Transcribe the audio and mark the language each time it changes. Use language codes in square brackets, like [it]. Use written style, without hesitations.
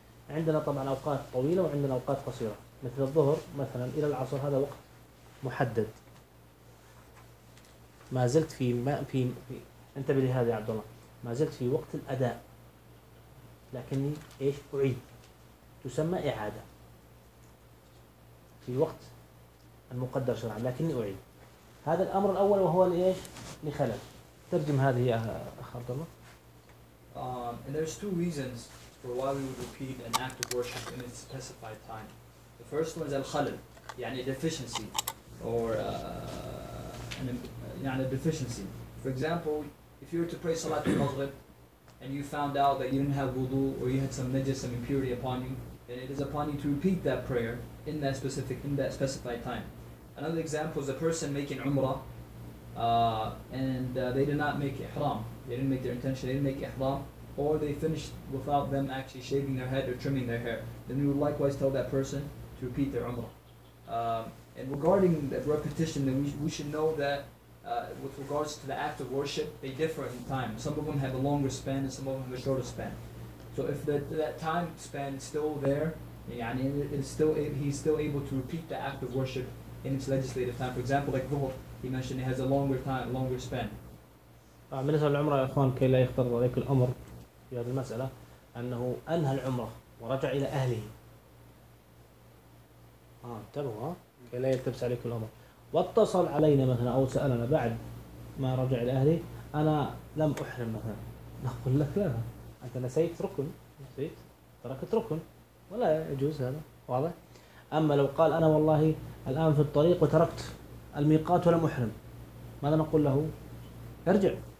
[ar] عندنا طبعا أوقات طويلة وعندنا أوقات قصيرة، مثل الظهر مثلا إلى العصر هذا وقت محدد، ما زلت في ما في انتبه لهذا يا عبد الله، ما زلت في وقت الأداء لكني ايش أعيد، تسمى إعادة في وقت المقدر شرعا لكني أعيد. هذا الأمر الأول وهو لايش؟ لخلل. ترجم هذه يا أخ عبد الله. [en] And there's two reasons for why we would repeat an act of worship in its specified time. The first one is الخلل، يعني deficiency or a deficiency. For example, if you were to pray Salatul Maghrib and you found out that you didn't have wudu or you had some najis, some impurity upon you, then it is upon you to repeat that prayer in that specified time. Another example is a person making Umrah and they did not make Ihram. They didn't make their intention, they didn't make Ihram, or they finished without them actually shaving their head or trimming their hair. Then we would likewise tell that person to repeat their Umrah. And regarding the repetition, then we should know that with regards to the act of worship, they differ in time. Some of them have a longer span and some of them have a shorter span. So if that time span is still there, يعني, he's still able to repeat the act of worship in its legislative time. For example, like Dhuhr, he mentioned it has a longer time, longer span. [ar] من أسأل العمرة يا أخوان كي لا يخطر عليك الأمر في هذه المسألة، أنه أنهى العمرة ورجع إلى أهله. انتبهوا كي لا يلتبس عليك الأمر، واتصل علينا مثلا أو سألنا بعد ما رجع إلى أهله، أنا لم أحرم مثلا، نقول لك لا، أنت نسيت تركت ركن، ولا يجوز هذا، واضح؟ أما لو قال أنا والله الآن في الطريق وتركت الميقات ولم أحرم، ماذا نقول له؟ ارجع.